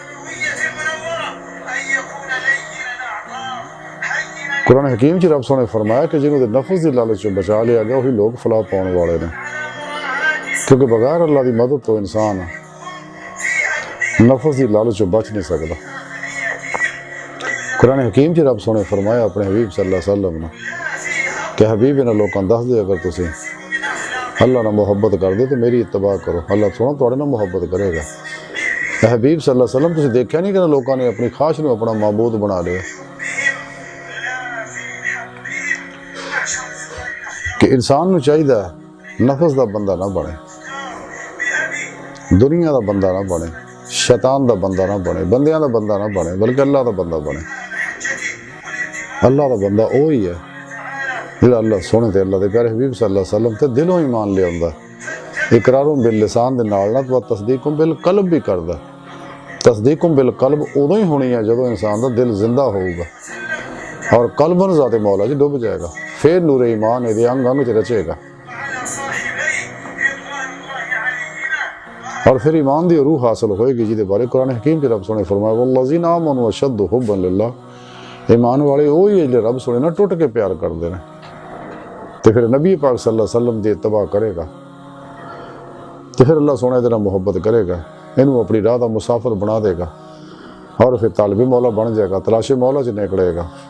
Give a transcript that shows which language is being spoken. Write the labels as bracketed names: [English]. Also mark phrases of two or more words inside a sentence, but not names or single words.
[Punjabi] قرآن حکیم چ رب سونے فرمایا کہ جنہوں دے نفس دی لالچ چ بچا لیا گیا وہی لوگ فلاح پاؤن والے نے کیونکہ بغیر اللہ دی مدد تو انسان نفس دی لالچ چ بچ نہیں سکتا. قرآن حکیم چ رب سونے فرمایا اپنے حبیب [Arabic] صلی اللہ علیہ وسلم [Punjabi] نے کہ حبیب انہاں لوکاں دس دے اگر تسی اللہ نہ محبت کر دے تو میری اتباع کرو اللہ سونا تواڈے نال محبت کرے گا. हबीब [Arabic] صلی اللہ علیہ وسلم [Punjabi] تسیں دیکھیا نہیں کہ لوگوں نے اپنی خواہش نوں اپنا معبود بنا لیا کہ انسان نوں چاہیدا نفس دا بندہ نہ بنے، دنیا دا بندہ نہ بنے، شیطان دا بندہ نہ بنے، بندیاں دا بندہ نہ بنے، بلکہ اللہ دا بندہ بنے. اللہ دا بندہ وہ ہی ہے جہڑا اللہ سوہنے تے اللہ دے پیارے حبیب [Arabic] صلی اللہ علیہ وسلم [Punjabi] تے دلوں ایمان لیاؤندا, [Arabic] إقرارٌ باللسان [Punjabi] دے نال نہ تو [Arabic] تصديقٌ بالقلب [Punjabi] بھی کردا. [Arabic] تصديقٌ بالقلب [Punjabi] اودوں ہی ہونی ہے جدوں انسان دا دل زندہ ہوگا اور قلباً ذاتِ مولا چ ڈب جائے گا، پھر نورِ ایمان یہ انگ انگ چ رچے گا اور پھر ایمان دی روح حاصل ہوئے گی جہدے بارے قرآن حکیم چ رب سوہنے فرمایا [Arabic] والذين آمنوا أشد حبا لله, [Urdu] ایمان والے وہ ہی ہے جو رب سوہنے نا ٹٹ کے پیار کرتے ہیں. تو پھر نبی پاک [Arabic] صلی اللہ علیہ وسلم [Urdu] دی اتباع کرے گا تو پھر اللہ سوہنے تیرا محبت کرے گا، اینوں اپنی راہ کا مسافر بنا دے گا اور پھر طالبِ مولا بن جائے گا، تلاشِ مولا چ نکلے گا.